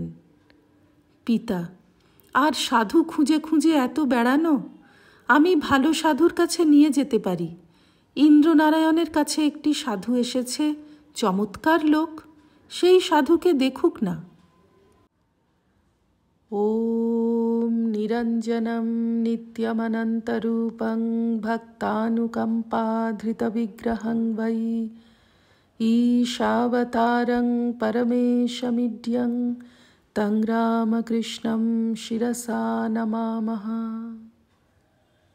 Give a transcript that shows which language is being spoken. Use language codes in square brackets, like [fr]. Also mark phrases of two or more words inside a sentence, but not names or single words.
[bn] পিতা: আর সাধু খুঁজে খুঁজে এত বেড়ানো? আমি ভালো সাধুর কাছে নিয়ে যেতে পারি। ইন্দ্রনারায়ণের কাছে একটি সাধু এসেছে, চমৎকার লোক। সেই সাধুকে দেখুক না। [sa] ও निरञ्जनं नित्यमनन्तरूपं भक्तानुकम्पाधृतविग्रहं वै ईशावतारं परमेशमिड्यं तं रामकृष्णं शिरसा नमामः।